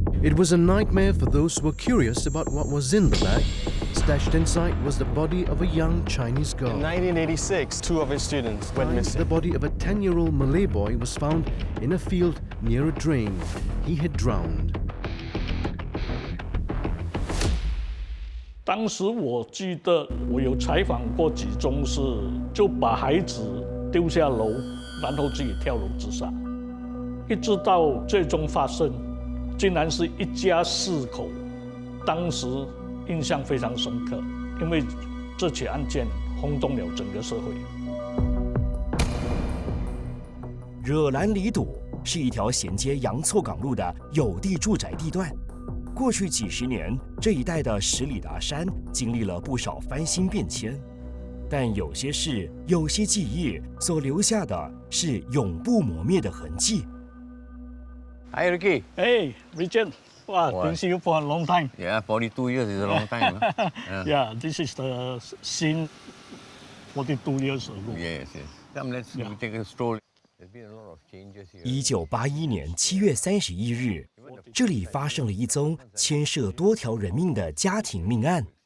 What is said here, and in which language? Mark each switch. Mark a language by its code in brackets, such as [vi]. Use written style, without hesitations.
[en] It was a nightmare for those who were curious about what was in the bag. Stashed inside was the body of a young Chinese girl. In 1986, 2 of his students went missing. The body of a 10-year-old Malay boy was found in a field near a drain. He had drowned. [zh] 当时我记得我有采访过几宗是就把孩子丢下楼，然后自己跳楼自杀，一直到最终发生，竟然是一家4口，当时印象非常深刻，因为这起案件轰动了整个社会。惹兰里堵是一条衔接洋错港路的有地住宅地段。过去几十年，这一带的十里达山经历了不少翻新变迁，但有些事、有些记忆所留下的是永不磨灭的痕迹。 [en] Hi, Ricky. Hey, Richard. Wow, been see you for a long time. Yeah, 42 years is a long time. Yeah, this is the scene 42 years ago. Yes, yes. Come, let's take a stroll. There's been a lot of changes here. [zh] 1981年7月31日，这里发生了一宗牵涉多条人命的家庭命案。